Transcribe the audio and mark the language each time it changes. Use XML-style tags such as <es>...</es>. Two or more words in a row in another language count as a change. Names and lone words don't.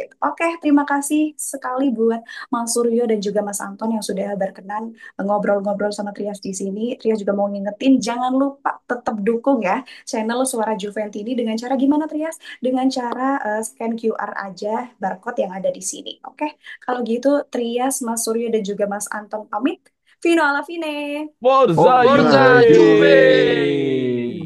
<id>Oke, terima kasih sekali buat Mas Suryo dan juga Mas Anton yang sudah berkenan ngobrol-ngobrol sama Trias di sini. Trias juga mau ngingetin, jangan lupa tetap dukung ya channel Suara Juventini dengan cara gimana Trias? Dengan cara scan QR aja barcode yang ada di sini. Oke, kalau gitu Trias, Mas Suryo dan juga Mas Anton pamit.</id> <it>Vino alla fine. Forza Forza Forza Juve! Juve! Juve!</it>